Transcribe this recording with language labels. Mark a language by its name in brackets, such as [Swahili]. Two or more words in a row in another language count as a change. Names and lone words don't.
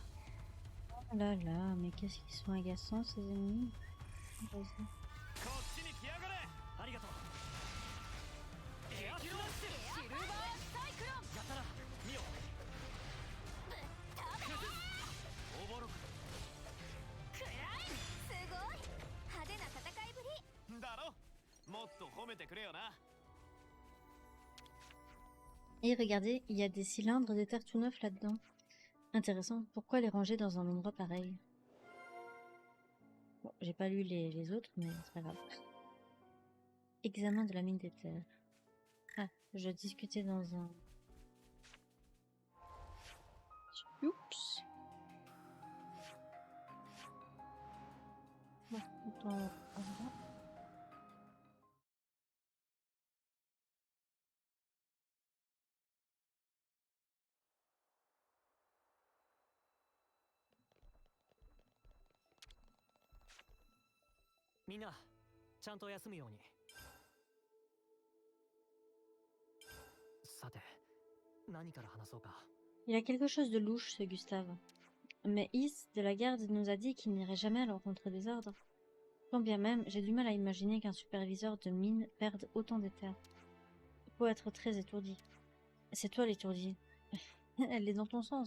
[French] Oh là là, mais qu'est-ce qu'ils sont agaçants ces ennemis. Vas-y. [Japanese] こっちに来やがれ。ありがとう。エアスラッシュ。シルバーサイクロン。やったな、ミオ。オーバーロック。くらい。すごい派手な戦いぶりだろ。もっと褒めてくれよな。 [French] Et regardez, il y a des cylindres de terre tout neufs là-dedans. Intéressant. Pourquoi les ranger dans un endroit pareil? Bon, j'ai pas lu les autres, mais c'est pas grave. Examen de la mine des terres. Ah, je discutais dans un... Oups. Bon, attends, attends. [Japanese] Mina, ちゃんと休むように。さて、何から話そうか。 [French] Il a quelque chose de louche, ce Gustave. Mais Is, de la garde, nous a dit qu'il n'irait jamais à l'encontre des ordres. Tant bien même, j'ai du mal à imaginer qu'un superviseur de mine perde autant de terres. Il faut être très étourdi. C'est toi l'étourdi. Elle est dans ton sens.